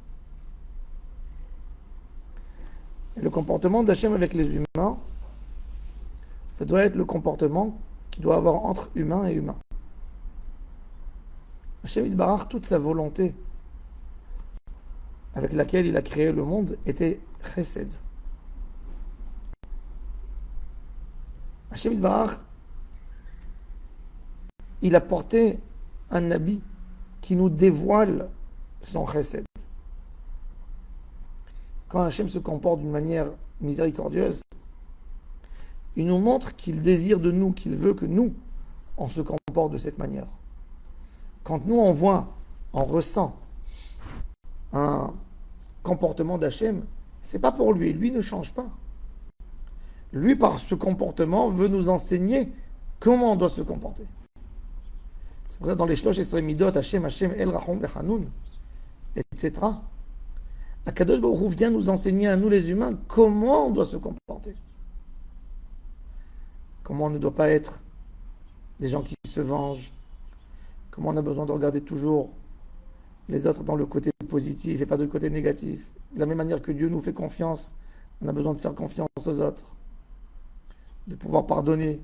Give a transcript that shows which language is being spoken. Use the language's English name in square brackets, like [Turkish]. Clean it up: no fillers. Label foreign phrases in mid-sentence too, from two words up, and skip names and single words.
[French] Et le comportement d'Hachem avec les humains, ça doit être le comportement qu'il doit avoir entre humain et humain. Hashem Yitbarach, toute sa volonté avec laquelle il a créé le monde était chesed. Hashem Yitbarach, il a porté un habit qui nous dévoile son chesed. Quand Hashem se comporte d'une manière miséricordieuse, il nous montre qu'il désire de nous, qu'il veut que nous, on se comporte de cette manière. Quand nous, on voit, on ressent un comportement d'Hachem, c'est pas pour lui. Lui ne change pas. Lui, par ce comportement, veut nous enseigner comment on doit se comporter. C'est pour ça que dans les [Hebrew] שלוש עשרה מידות, [French] Hachem, [Hebrew] אל רחום וחנון, [French] etc., [Hebrew] הקדוש ברוך הוא [French] vient nous enseigner à nous les humains comment on doit se comporter. Comment on ne doit pas être des gens qui se vengent. Comment on a besoin de regarder toujours les autres dans le côté positif et pas dans le côté négatif. De la même manière que Dieu nous fait confiance, on a besoin de faire confiance aux autres, de pouvoir pardonner.